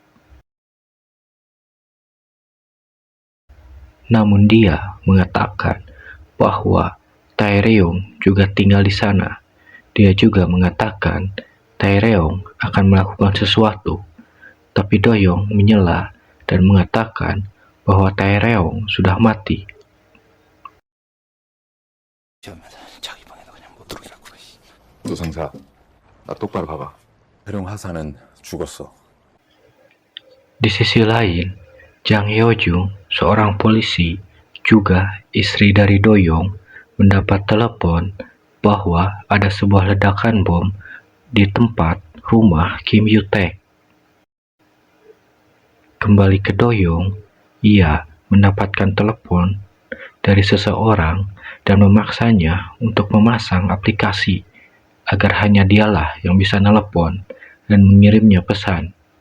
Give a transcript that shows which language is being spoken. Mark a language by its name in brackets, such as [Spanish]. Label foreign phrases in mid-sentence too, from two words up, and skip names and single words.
[Indonesian] Namun dia mengatakan bahwa Tae-ryong juga tinggal di sana. Dia juga mengatakan Tae-ryong akan melakukan sesuatu, tapi Do-yong menyela dan mengatakan bahwa Tae-ryong sudah mati. [Korean] 자기 방에도 그냥 못 들어오게 할 거야. 노상사, 나 똑바로 봐봐. 해룡 하사는 죽었어. [Indonesian] Di sisi lain, Jang Hyo-jung, seorang polisi, juga istri dari Do-yong, mendapat telepon bahwa ada sebuah ledakan bom di tempat rumah Kim Yu-taek. Kembali ke Do-yong, ia mendapatkan telepon dari seseorang dan memaksanya untuk memasang aplikasi agar hanya dialah yang bisa nelepon dan mengirimnya pesan.